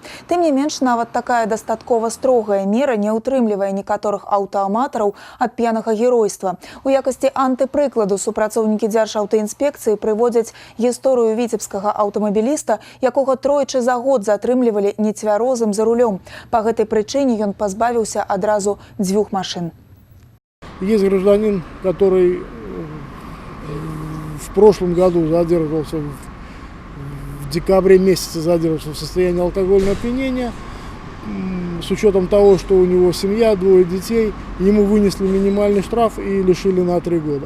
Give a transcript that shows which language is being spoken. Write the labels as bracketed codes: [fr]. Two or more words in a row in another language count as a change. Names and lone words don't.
[be] Тым не менш, нават такая дастаткова строгая мера не ўтрымлівае некаторых аўтааматараў ад п'янага геройства. У якасці антыпрыкладу супрацоўнікі Дзяржаўтаінспекцыі прыводзяць гісторыю віцебскага аўтамабіліста, якога тройчы за год затрымлівалі нецвярозым за рулём. Па гэтай прычыне ён пазбавіўся адразу 2 машин. [ru] Есть гражданин, который в прошлом году задерживался, в декабре месяце задерживался в состоянии алкогольного опьянения. С учетом того, что у него семья, 2 детей, ему вынесли минимальный штраф и лишили на 3 года.